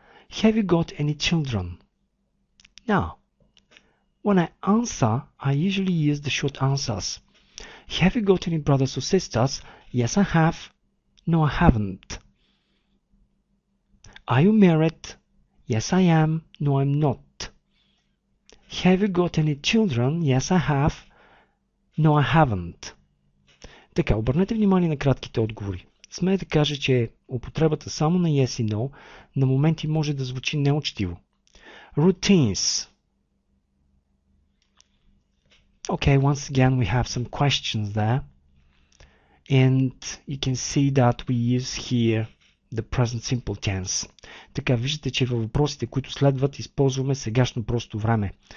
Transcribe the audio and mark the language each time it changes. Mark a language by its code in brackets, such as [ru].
[en] Have you got any children? Now, when I answer, I usually use the short answers. Have you got any brothers or sisters? Yes, I have. No, I haven't. Are you married? Yes, I am. No, I'm not. Have you got any children? Yes, I have. No, I haven't. [bg] Така, обърнете внимание на кратките отговори. Смея да кажа, че употребата само на yes и no на моменти може да звучи неучтиво. Routines. [en] Okay, once again we have some questions there. And you can see that we use here the present simple tense. [bg] Така, виждате, че във въпросите, които следват, използваме сегашно просто време.